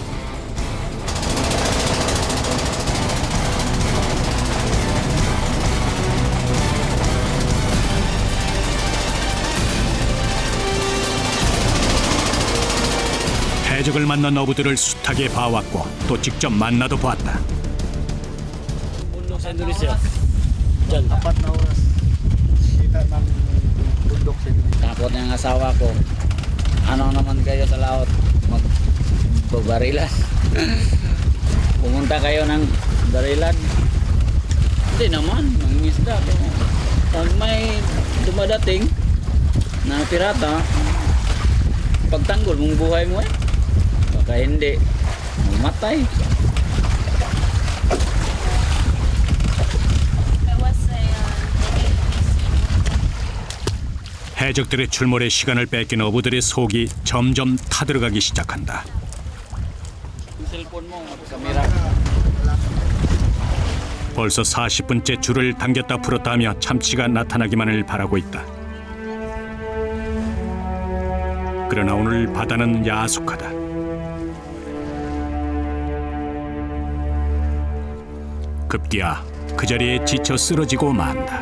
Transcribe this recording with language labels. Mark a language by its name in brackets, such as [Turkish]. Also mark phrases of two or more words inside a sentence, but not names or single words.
[Korean] 해적을 만난 어부들을 숱하게 봐왔고 또 직접 만나도 보았다. [Filipino] bundok sa Indonesia. Diyan. 4 na oras. Kita ng bundok sa Indonesia. Takot ng asawa ko. Ano naman kayo sa laot? Magbabarilan. Pumunta kayo ng barilan. Hindi naman, mangingisda. Pag may dumadating na pirata, pagtanggol mong buhay mo baka hindi, mamatay. [Korean] 해적들의 출몰에 시간을 뺏긴 어부들의 속이 점점 타들어가기 시작한다. [Filipino] Yung cellphone mo, kamera. [Korean] 벌써 40분째 줄을 당겼다 풀었다 하며 참치가 나타나기만을 바라고 있다. 그러나 오늘 바다는 야속하다. 급기야 그 자리에 지쳐 쓰러지고 만다.